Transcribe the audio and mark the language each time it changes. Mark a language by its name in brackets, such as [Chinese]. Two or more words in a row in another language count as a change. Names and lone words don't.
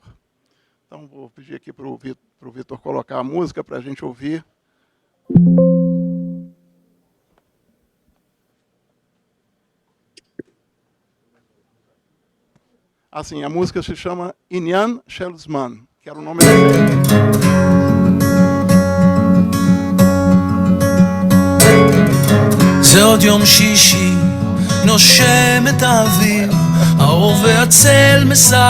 [Portuguese] Então, vou pedir aqui para o Vitor colocar a música para a gente ouvir. Assim, a música se chama Inyan Shel Zman, que era o nome da... [Hebrew] זה עוד יום שישי, נושם את האוויר, האור והצל מסע...